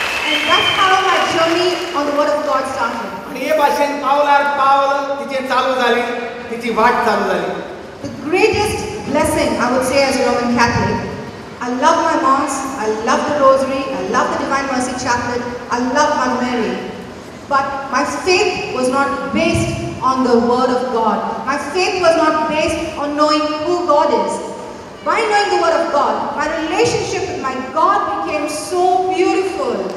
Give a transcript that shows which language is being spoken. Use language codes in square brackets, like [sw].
[en] And that's how my journey on the Word of God started. [kok] आनी हे भाशेन पावलार पावल तिचें चालू जालें, तिची वाट चालू जाली. [en] The greatest blessing, I would say, as a Roman Catholic, I love my Mass, I love the Rosary, I love the Divine Mercy Chaplet, I love Mother Mary. But my faith was not based on the Word of God. My faith was not based on knowing who God is. By knowing the Word of God, my relationship with my God became so beautiful.